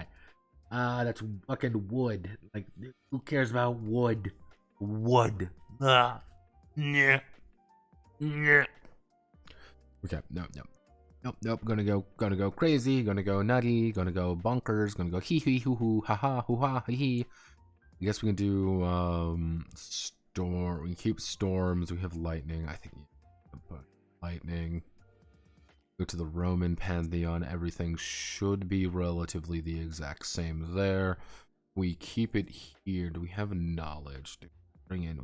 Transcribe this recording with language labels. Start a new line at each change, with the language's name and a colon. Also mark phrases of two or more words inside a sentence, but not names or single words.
English: That's fucking wood. Like, who cares about wood? Wood. Yeah. Yeah. Okay, no. Nope, gonna go crazy, gonna go nutty, gonna go bonkers, gonna go hee hee hoo hoo, ha ha hoo ha hee hee. I guess we can do storm. We can keep storms. We have lightning. I think lightning. Go to the Roman pantheon. Everything should be relatively the exact same there. We keep it here. Do we have knowledge? Bring in.